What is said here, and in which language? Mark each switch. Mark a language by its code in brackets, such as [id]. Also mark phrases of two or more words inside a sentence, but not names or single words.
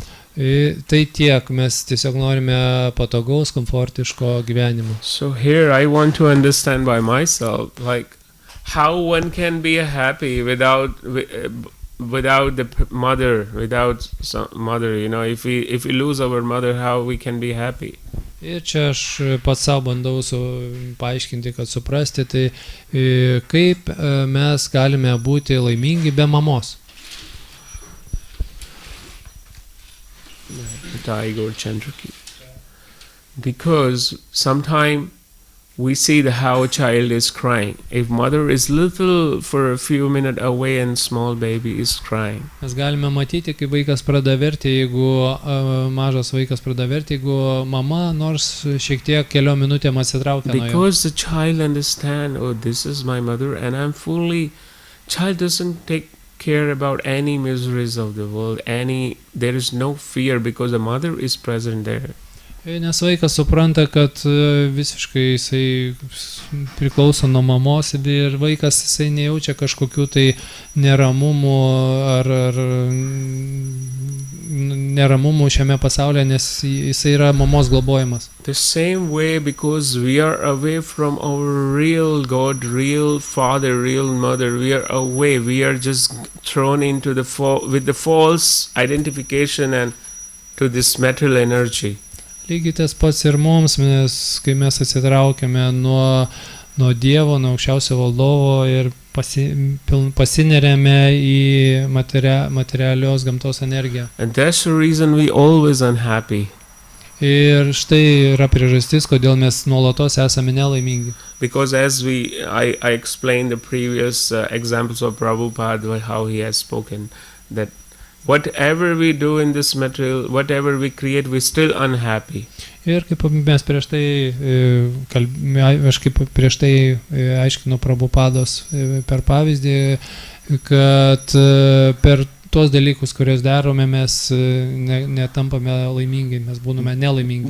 [lt] Tai tiek, mes tiesiog norime patogaus, komfortiško gyvenimo. [en] So here I want to understand by myself, like how one can be happy without the mother, without some mother, if we lose our mother, how we can be happy? [lt] Ir čia aš pats savo bandau paaiškinti, kad suprasti, tai kaip mes galime būti laimingi be mamos. Igor Chandrakirti. [en] Because sometimes we see how a child is crying. If mother is little for a few minutes away and small baby is crying. [lt] Mes galime matyti, kai vaikas pradeda verkti, jeigu mažas vaikas pradeda verkti, jeigu mama nors šiek tiek keliom minutėm atsitraukia nuo jo. [en] Because the child understand, oh, this is my mother and I'm fully. Child doesn't take care about any miseries of the world. There is no fear because the mother is present there. [lt] Nes vaikas supranta, kad visiškai jisai priklauso nuo mamos ir vaikas jisai nejaučia kažkokių tai neramumų ar neramumų šiame pasaulyje, nes jisai yra mamos globojimas. [en] The same way, because we are away from our real God, real father, real mother, we are away. We are just thrown into with the false identification and to this material energy. [lt] Lygiai tas pats ir mums, kai mes atsitraukiame nuo Dievo, nuo aukščiausio valdovo ir pasineriame į materialios gamtos energiją. [en] And that's the reason we always unhappy. [lt] Ir štai yra priežastis, kodėl mes nuolatos esame nelaimingi. [en] Because as I explained the previous examples of Prabhupada, how he has spoken, that whatever we do in this material, whatever we create, we're still unhappy. [lt] Ir kaip mes prieš tai aiškinu Prabhupados per pavyzdį, kad per tuos dalykus, kuriuos darome, mes netampame laimingi, mes būname nelaimingi.